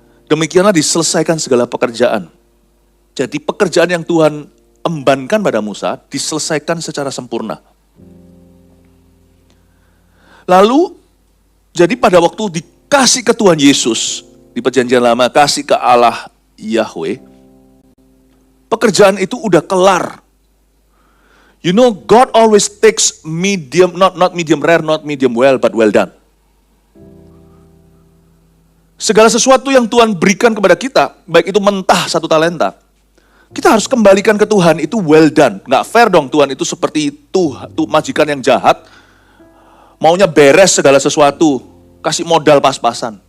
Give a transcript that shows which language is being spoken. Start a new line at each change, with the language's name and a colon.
Indonesian: demikianlah diselesaikan segala pekerjaan. Jadi pekerjaan yang Tuhan embankan pada Musa diselesaikan secara sempurna. Lalu, jadi pada waktu dikasih ke Tuhan Yesus, di perjanjian lama, kasih ke Allah Yahweh, pekerjaan itu udah kelar.
English: You know, God always takes medium, not medium rare, not medium well, but well done.
Indonesian: Segala sesuatu yang Tuhan berikan kepada kita, baik itu mentah 1 talenta, kita harus kembalikan ke Tuhan, itu well done. Nggak fair dong Tuhan itu seperti itu majikan yang jahat, maunya beres segala sesuatu, kasih modal pas-pasan.